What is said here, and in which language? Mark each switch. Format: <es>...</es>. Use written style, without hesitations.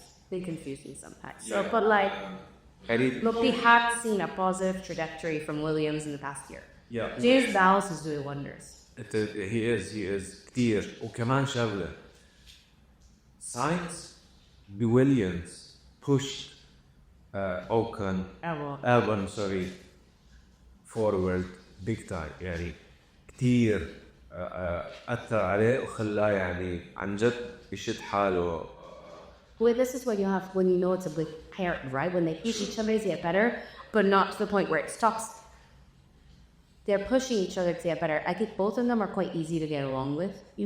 <en>They confuse me sometimes. So, but like, look, they have seen a positive trajectory from Williams in the past year. Yeah. James Dallas is doing wonders.</en> <ar>He is كتير وكمان شغلة ساينز بويليامز pushed Albon forward big time يعني كتير أثر عليه وخلاه يعني عن جد يشد حاله.</ar> <en>Well, this is what you have when you know it's a big pair, right? When they push each other to get better, but not to the point where it stops. They're pushing each other to get better. I think both of them are quite easy to get along with.</en>